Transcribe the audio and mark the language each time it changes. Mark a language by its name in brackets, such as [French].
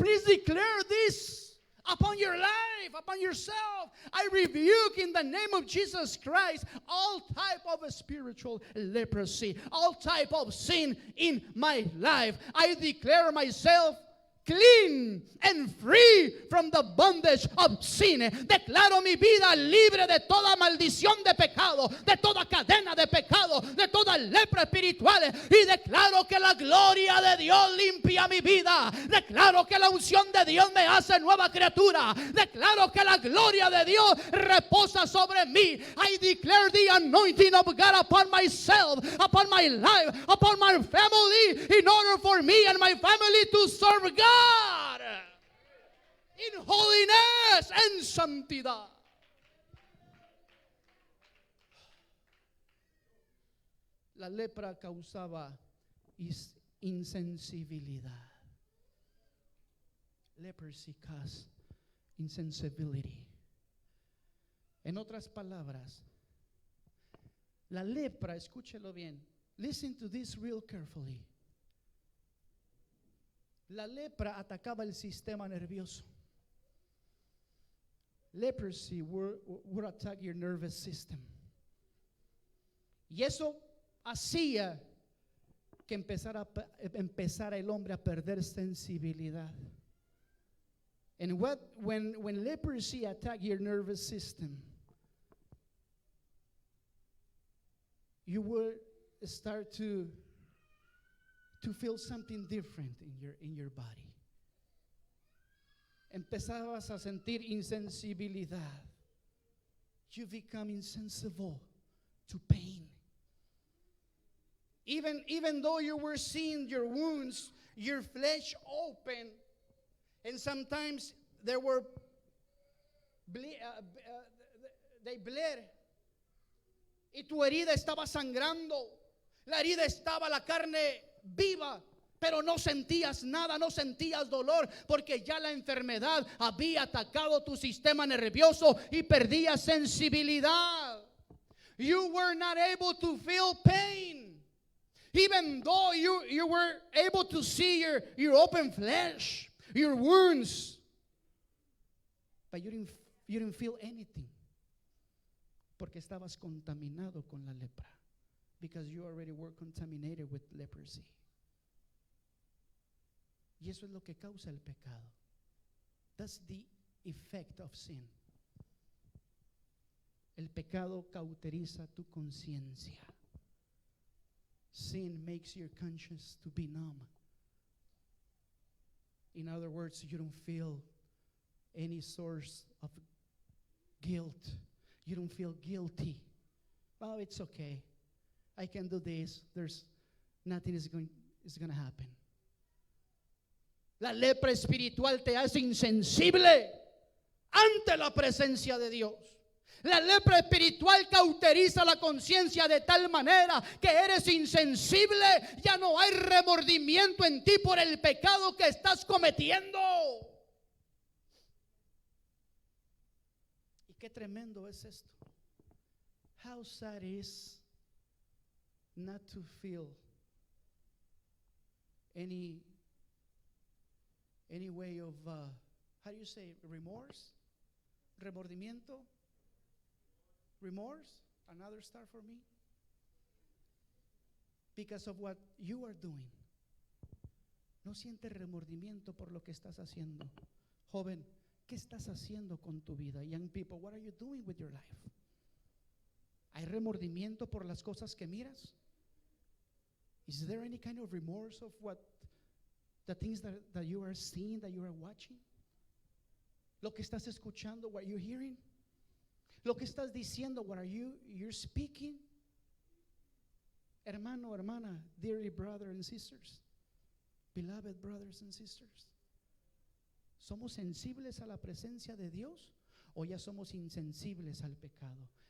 [English] Please declare this upon your life, upon yourself. I rebuke in the name of Jesus Christ all type of spiritual leprosy, all type of sin in my life. I declare myself clean and free from the bondage of sin. [Spanish] Declaro mi vida libre de toda maldición de pecado, de toda cadena de pecado, de toda lepra espiritual, y declaro que la gloria de Dios limpia mi vida. Declaro que la unción de Dios me hace nueva criatura. Declaro que la gloria de Dios reposa sobre mí. [English] I declare the anointing of God upon myself, upon my life, upon my family, in order for me and my family to serve God in holiness and santidad. [Spanish] La lepra causaba insensibilidad. [English] Leprosy caused insensibility. [Spanish] En otras palabras, la lepra, escúchelo bien. [English] Listen to this real carefully. [Spanish] La lepra atacaba el sistema nervioso. [English] Leprosy would attack your nervous system. [Spanish] Y eso hacía que empezara el hombre a perder sensibilidad. [English] And when leprosy attack your nervous system, you will start to feel something different in your body. [Spanish] Empezabas a sentir insensibilidad. [English] You become insensible to pain. Even though you were seeing your wounds, your flesh open, and sometimes there were they bled. [Spanish] Y tu herida estaba sangrando. La herida estaba, la carne viva, pero no sentías nada, no sentías dolor, porque ya la enfermedad había atacado tu sistema nervioso y perdías sensibilidad. [English] You were not able to feel pain, even though you were able to see your open flesh, your wounds, but you didn't feel anything, [Spanish] porque estabas contaminado con la lepra, [English] because you already were contaminated with leprosy. [Spanish] Y eso es lo que causa el pecado. [English] That's the effect of sin. [Spanish] El pecado cauteriza tu conciencia. [English] Sin makes your conscience to be numb. In other words, you don't feel any source of guilt. You don't feel guilty. Oh, it's okay. I can do this. There's nothing is going to happen. [Spanish] La lepra espiritual te hace insensible ante la presencia de Dios. La lepra espiritual cauteriza la conciencia de tal manera que eres insensible. Ya no hay remordimiento en ti por el pecado que estás cometiendo. Y qué tremendo es esto. [English] How sad is not to feel any way of, how do you say, remorse? Remordimiento? Remorse? Another star for me? Because of what you are doing. [Spanish] No sientes remordimiento por lo que estás haciendo. Joven, ¿qué estás haciendo con tu vida? [English] Young people, what are you doing with your life? [Spanish] ¿Hay remordimiento por las cosas que miras? [English] Is there any kind of remorse of what the things that you are seeing, that you are watching? [Spanish] Lo que estás escuchando, [English] what you're hearing? [Spanish] Lo que estás diciendo, [English] what are you're speaking? [Spanish] Hermano, hermana, [English] dearly brother and sisters, [Spanish] beloved brothers and sisters, ¿somos sensibles a la presencia de Dios o ya somos insensibles al pecado?